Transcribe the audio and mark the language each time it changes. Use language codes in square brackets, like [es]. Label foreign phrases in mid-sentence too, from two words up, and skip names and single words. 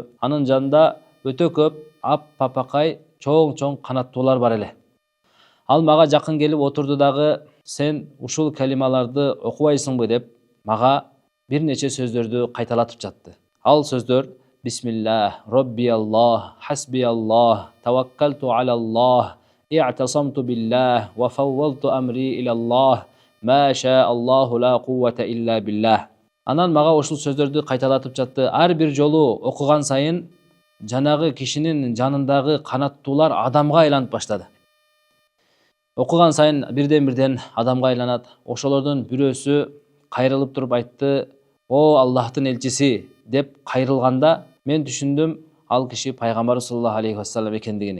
[ky] Анын жанында өтө көп аппапакай чоң канаттуулар бар эле. Ал мага жакын келип отурду дагы, сен ушул калималарды окубайсыңбы деп мага бир нече сөздөрдү кайталатып жатты. Ал сөздөр: Бисмиллах, [ar] ربي الله، حسبي الله، توكلت على الله، اعتصمت بالله، وفوضت أمري إلى الله، ما شاء الله لا قوة إلا بالله. [ky] Анан мага ушул сөздөрдү кайталатып жатты. Ар бир жолу окуган сайын жанагы кишинин жанындагы канаттуулар адамга айланып баштады. Окуган сайын бирден адамга айланат. Ошолордун бирөөсү кайрылып туруп айтты: О Аллахтын элчиси деп кайрылганда мен түшүндүм, ал киши пайгамбар [ar] صلى الله عليه وسلم [ky] экендигини.